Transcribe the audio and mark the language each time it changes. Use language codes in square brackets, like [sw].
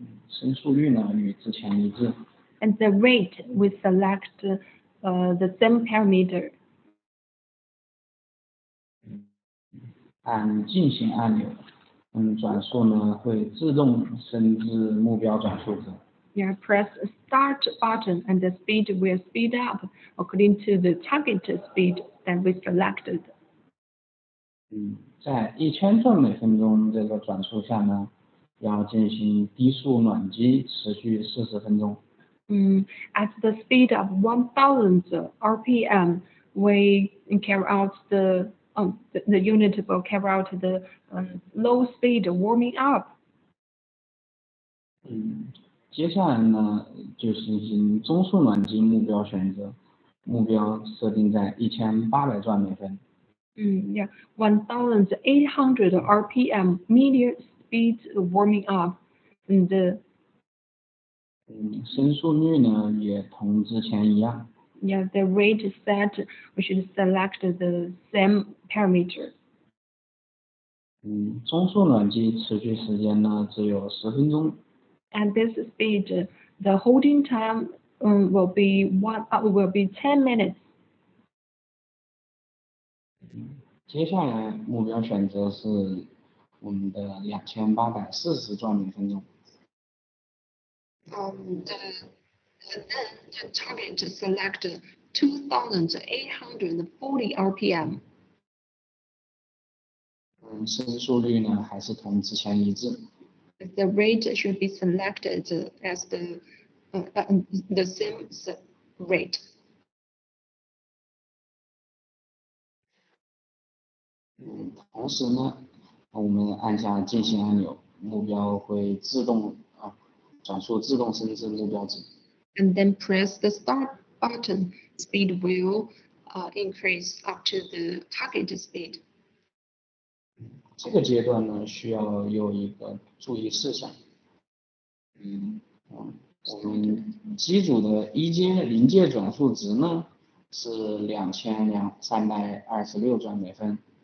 [zh] 升速率呢与之前一致。 [en] And the rate we select the same parameter. [zh] 按进行按钮，转速呢会自动升至目标转速值。 [en] Yeah, press start button and the speed will speed up according to the target speed. that we selected. [zh] 在1000转每分钟这个转速下呢，要进行低速暖机，持续40分钟。 [en] At the speed of 1000 RPM, we carry out the unit will carry out the low speed warming up. [zh] 接下来呢，就进行中速暖机目标选择，目标设定在1800转每分。 [en] Yeah, 1800 RPM medium speed warming up. And [zh] 升速率呢也同之前一样。 [en] yeah, the rate is set. We should select the same parameter. [zh] 中速暖机持续时间呢只有10分钟。 [en] At this speed, the holding time will be 10 minutes. [zh] 接下来目标选择是我们的2840转每分钟。 [en] Then the target to select 2840 RPM. [zh] 升速率呢还是同之前一致。 [en] The rate should be selected as the same rate. [zh] 同时呢，我们按下进行按钮，目标会自动转速自动升至目标值。 [en] And then press the start button. Speed will increase up to the target speed. [zh] 这个阶段呢，需要有一个注意事项。我们机组的临界转速值呢是2326转每分。